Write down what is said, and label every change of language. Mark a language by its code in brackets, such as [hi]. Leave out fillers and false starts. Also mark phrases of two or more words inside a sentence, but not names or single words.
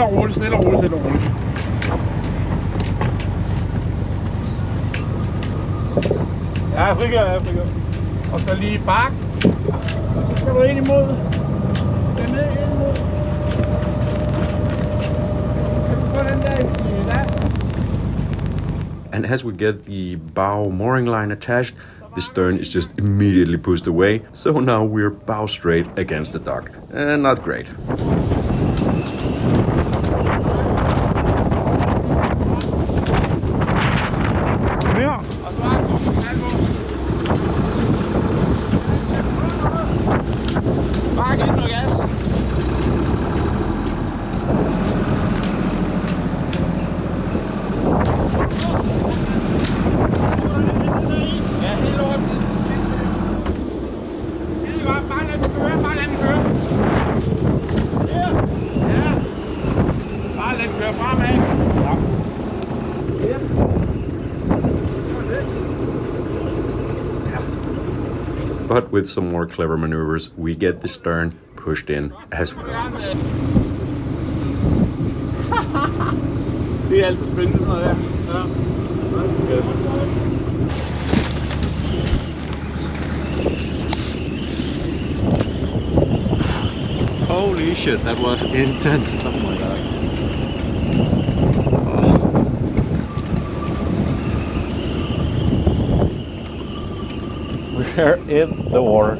[da] Stille og roligt, stille og roligt, stille og roligt. Ja, jeg frigør. Og så lige bak. Så skal du ind imod. Den ned ind imod. Så kan du få den der i land. [en] And as we get the bow mooring line attached, the stern is just immediately pushed away, so now we're bow straight against the dock. Not great. [da] Kom her. Og så er det bare giv noget gas. Ja, helt over. Bare lad den køre, bare lad den køre. Ja. Bare lad den køre fremad. Ja. [en] But with some more clever maneuvers, we get the stern pushed in as well. [da] Det er altid spændende sådan noget der. Ja. [en] Holy shit, that was intense. Oh my god. We're in the water.